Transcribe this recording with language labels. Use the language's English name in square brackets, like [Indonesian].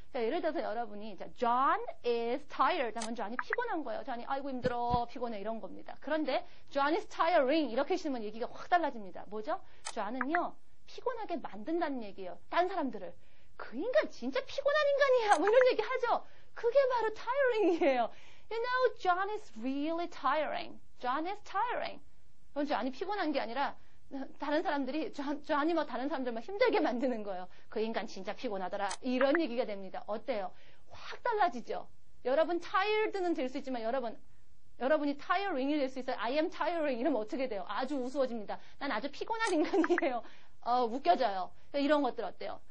[Korean] 자, 예를 들어서 여러분이 [English] John is tired [Korean] 하면 John이 피곤한 거예요. John이 아이고 힘들어 피곤해 이런 겁니다. 그런데 [English] John is tiring [Korean] 이렇게 쓰면 얘기가 확 달라집니다. 뭐죠? John은요 피곤하게 만든다는 얘기예요. 다른 사람들을 그 인간 진짜 피곤한 인간이야 뭐 이런 얘기 하죠. 그게 바로 tiring이에요. [English] You know, John is really tiring. John is tiring. [Korean] 그건 John이 피곤한 게 아니라 다른 사람들이 John이 다른 사람들만 힘들게 만드는 거예요. 그 인간 진짜 피곤하더라. 이런 얘기가 됩니다. 어때요? 확 달라지죠. 여러분 tired는 될 수 있지만 여러분이 tiring이 될 수 있어요. [English] I am tiring [Korean] 이러면 어떻게 돼요? 아주 우스워집니다. 난 아주 피곤한 인간이에요. 웃겨져요. 이런 것들 어때요?